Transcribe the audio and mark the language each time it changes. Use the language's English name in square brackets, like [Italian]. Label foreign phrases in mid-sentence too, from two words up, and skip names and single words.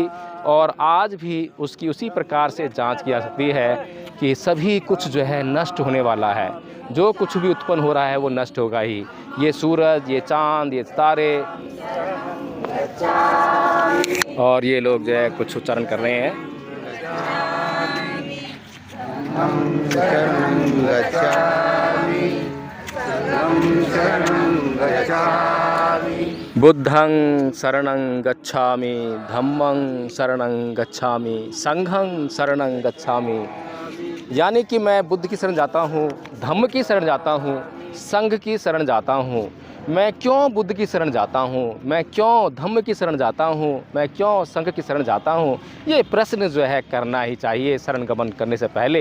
[Hindi] और आज भी उसकी उसी प्रकार से जांच की जा सकती है कि सभी कुछ जो है नष्ट होने वाला है। जो कुछ भी उत्पन्न हो रहा है वो नष्ट होगा ही। ये सूरज, ये चांद, ये तारे, और ये लोग जो है कुछ उच्चारण कर रहे हैं। [Pali] बुद्धं शरणं गच्छामि, धम्मं शरणं गच्छामि, संघं शरणं गच्छामि। [Hindi] यानी कि मैं बुद्ध की शरण जाता हूँ, धम्म की शरण जाता हूँ, संघ की शरण जाता हूँ। मैं क्यों बुद्ध की शरण जाता हूँ, मैं क्यों धम्म की शरण जाता हूँ, मैं क्यों संघ की शरण जाता हूँ, ये प्रश्न जो है करना ही चाहिए शरण गमन करने से पहले।